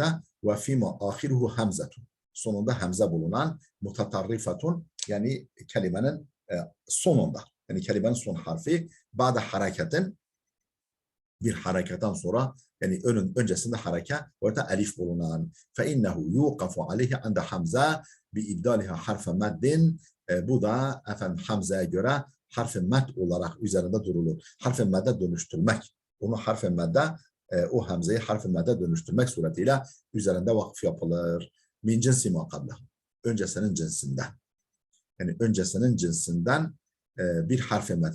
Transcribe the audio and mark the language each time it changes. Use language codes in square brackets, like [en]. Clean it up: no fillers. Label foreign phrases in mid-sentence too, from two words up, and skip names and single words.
[ar] وفيما آخره همزة. [tr] Sonunda hamze bulunan mutatarrifatun, yani kelimenin sonunda. Yani kelimenin son harfi [ar] بعد حركة, [tr] bir hareketten sonra yani öncesinde hareke orada elif bulunan [ar] فَاِنَّهُ يُوقَفُ عَلَيْهِ عَنْدَ حَمْزَةِ بِاِبْدَالِهَا حَرْفَ مَدٍ [tr] bu da efendim Hamza'ya göre harf-i med olarak üzerinde durulur. Harf-i med'e dönüştürmek. Onu harf-i med'e o Hamza'yı harf-i med'e dönüştürmek suretiyle üzerinde vakıf yapılır. [ar] من جنس ما قبلها. [tr] Öncesinin cinsinden. Yani öncesinin cinsinden bir harf-i med.